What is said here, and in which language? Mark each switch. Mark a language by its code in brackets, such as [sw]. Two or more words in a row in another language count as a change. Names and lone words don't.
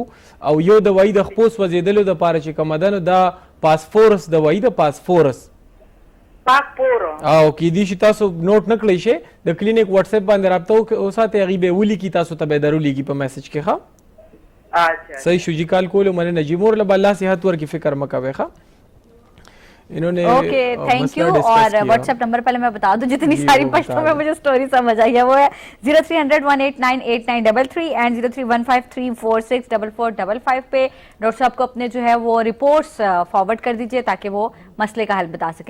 [ps] او یو دوايي د خپو سوځېدلو دپاره چې کومه ده, نو دا پاسفورس دوايي ده, پاسفورس او کیدی شي تاسو نوٹ نه کړئ شئ, د کلینک واتس اپ باندې رابطه وساتئ, هغې به یې ولیکي, تاسو ته به یې درولیږي په میسج کې. ښه صحیح شو جي, کال کولو مننه جي. مور له به الله صحت ورکړي, فکر مه کوئ. [ur] ښه انہوں نے [en] okay thank you. [ur] اور واٹس ایپ نمبر پہلے میں بتا دوں, جتنی ساری پشتوں میں مجھے سٹوری سمجھ آئی ہے وہ ہے 030018898933 اینڈ 0315346445 پہ. ڈاکٹر صاحب کو اپنے جو ہے وہ رپورٹس فارورڈ کر دیجئے تاکہ وہ مسئلے کا حل بتا سکیں.